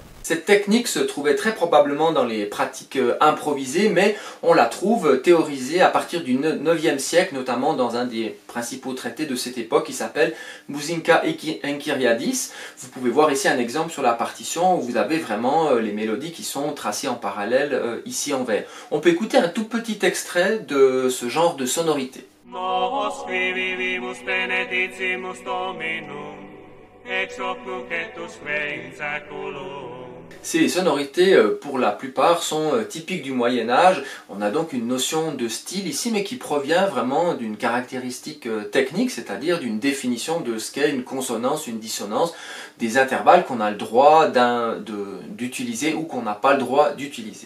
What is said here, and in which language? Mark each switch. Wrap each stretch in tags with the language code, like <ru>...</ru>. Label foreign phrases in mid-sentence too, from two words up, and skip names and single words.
<fr>Cette technique se trouvait très probablement dans les pratiques improvisées, mais on la trouve théorisée à partir du 9e siècle, notamment dans un des principaux traités de cette époque qui s'appelle Musica Enchiriadis. Vous pouvez voir ici un exemple sur la partition où vous avez vraiment les mélodies qui sont tracées en parallèle ici en vert. On peut écouter un tout petit extrait de ce genre de sonorité.</fr> <la>Nos qui vivimus benedicimus Dominum, ex hoc nunc et usque in saeculum.</la> <fr>Ces sonorités, pour la plupart, sont typiques du Moyen-Âge. On a donc une notion de style ici, mais qui provient vraiment d'une caractéristique technique, c'est-à-dire d'une définition de ce qu'est une consonance, une dissonance, des intervalles qu'on a le droit d'utiliser ou qu'on n'a pas le droit d'utiliser.</fr>